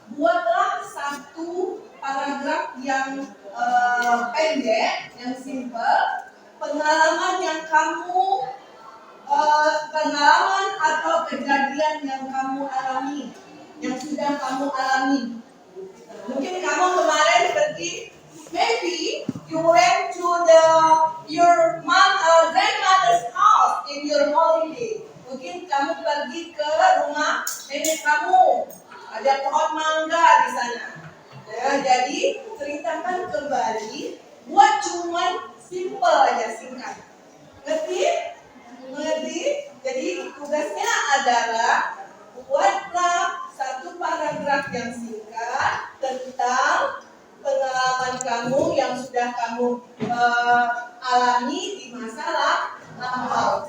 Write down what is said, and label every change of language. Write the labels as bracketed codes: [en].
[id] Buatlah satu paragraf yang pendek, yang simple. Pengalaman yang kamu pengalaman atau kejadian yang kamu alami, yang sudah kamu alami. Mungkin kamu kemarin pergi, [en] maybe you went to your grandmother's house in your holiday. [id] Mungkin kamu pergi ke rumah nenek kamu, ada pohon mangga di sana. Ya, jadi ceritakan kembali, buat cuman simple aja, singkat. Ngerti? Mengerti? Jadi tugasnya adalah buatlah satu paragraf yang singkat tentang pengalaman kamu yang sudah kamu alami di masa lampau.